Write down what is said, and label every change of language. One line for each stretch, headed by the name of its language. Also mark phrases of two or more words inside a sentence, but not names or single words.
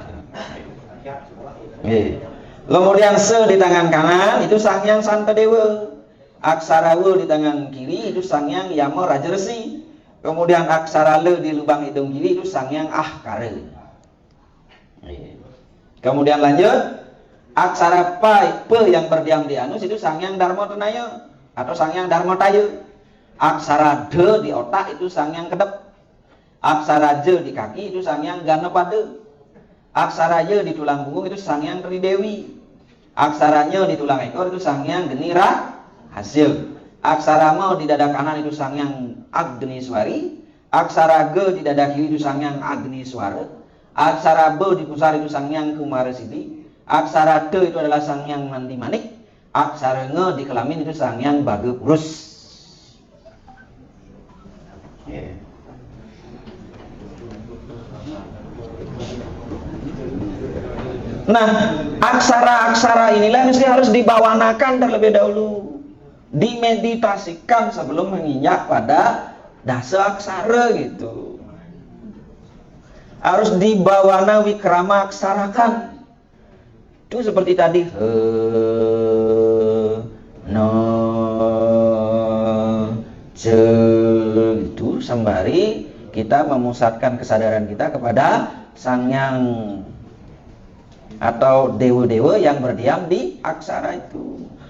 Indonesian: Kemudian Se di tangan kanan itu Sang Hyang Santadewa. Aksara W di tangan kiri itu Sang Hyang Yama Rajarsi. Kemudian aksara Le di lubang hidung kiri itu Sang Hyang Ahkara. Kemudian lanjut, Aksara pe yang berdiam di anus itu Sangyang Dharma Tenaya atau Sangyang Dharma Taya. Aksara de di otak itu Sangyang Kedep. Aksara je di kaki itu Sangyang Ganapada. Aksara ye di tulang punggung itu Sangyang Tridewi. Aksara nye di tulang ekor itu Sangyang Genira Hasil. Aksara mo di dada kanan itu Sangyang Agniswari. Aksara ge di dada kiri itu Sangyang Agniswara. Aksara be di pusar itu Sangyang Kumarasiddhi. Aksara de itu adalah Sangyang Mandimanik. Aksara nge di kelamin itu Sangyang Bhagapurus. Nah, aksara-aksara inilah mesti harus dibawanakan terlebih dahulu, dimeditasikan sebelum menginjak pada dasa aksara gitu. Harus dibawana wikrama aksarakan. Itu seperti tadi no je itu sembari kita memusatkan kesadaran kita kepada Sangyang atau dewa-dewa yang berdiam di aksara itu.